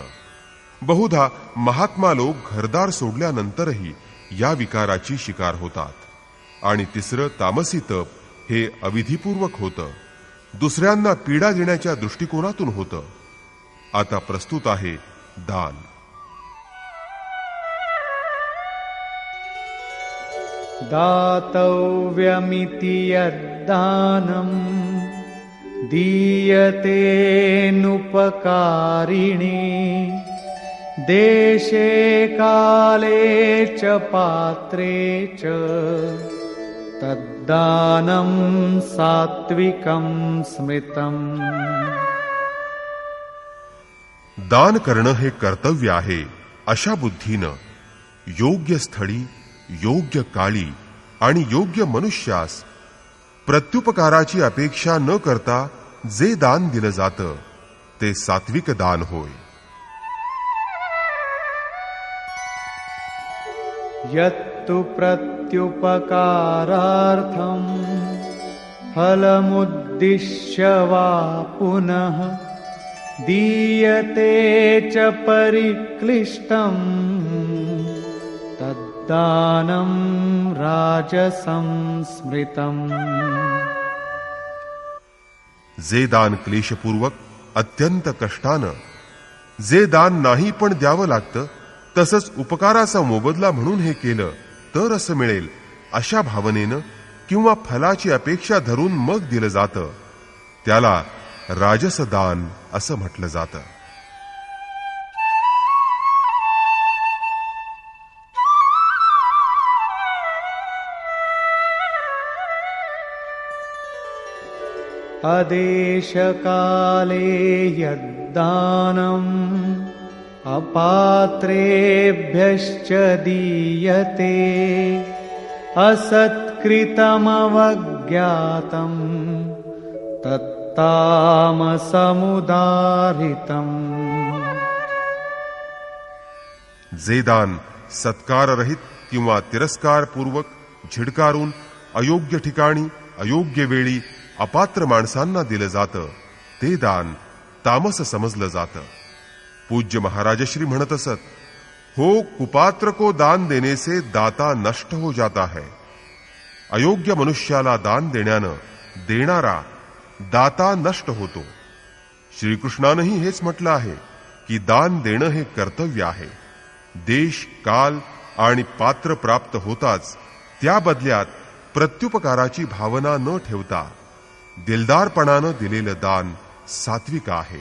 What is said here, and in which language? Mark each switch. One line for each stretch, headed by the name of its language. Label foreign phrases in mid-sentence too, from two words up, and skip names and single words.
Marathi: बहुधा महात्मा लोक घरदार सोडल्यानंतरही या विकाराची शिकार होतात. आणि तिसरं तामसी तप हे अविधीपूर्वक होतं, दुसऱ्यांना पीडा देण्याच्या दृष्टिकोनातून होतं. आता प्रस्तुत आहे दान.
Sanskrit: दातव्यमिति यद्दानं दीयते नुपकारिणे देशे काले च पात्रे च तद्दानं सात्विकं स्मृतम्.
Marathi: दान करणं हे कर्तव्य आहे अशा बुद्धीनं योग्य स्थळी, योग्य काळी आणि योग्य मनुष्यास प्रत्युपकाराची अपेक्षा न करता जे दान दिलं जातं ते सात्विक दान होय.
Sanskrit: यत्तु प्रत्युपकारार्थं फलमुद्दिश्य वा पुनः दीयते च परिक्लिष्टम् तद्दानं राजसं स्मृतम्.
Marathi: जे दान क्लेशपूर्वक, अत्यंत कष्टानं, जे दान नाही पण द्यावं लागतं, तसंच उपकाराचा मोबदला म्हणून हे केलं तर असं मिळेल अशा भावनेनं किंवा फलाची अपेक्षा धरून मग दिलं जातं त्याला राजस दान असं म्हटलं जातं.
Sanskrit: अदेशकाले यद्दानम् अपात्रेभ्यश्च दीयते असत्कृतमवज्ञातम् तत्तामसमुदाहृतम्.
Marathi: जे दान सत्काररहित किंवा तिरस्कारपूर्वक, झिडकारून, अयोग्य ठिकाणी, अयोग्य वेळी अपात्र माणसांना दिलं जातं ते दान तामस समजलं जातं. पूज्य महाराजश्री म्हणत असत,
Hindi: हो कुपात्र को दान देने से दाता नष्ट हो जाता है.
Marathi: अयोग्य मनुष्याला दान देण्यानं देणारा दाता नष्ट होतो. श्रीकृष्णानंही हेच म्हटलं आहे की दान देणं हे कर्तव्य आहे. देश, काल आणि पात्र प्राप्त होताच त्या बदल्यात प्रत्युपकाराची भावना न ठेवता दिलदारपणानं दिलेलं दान सात्विक आहे.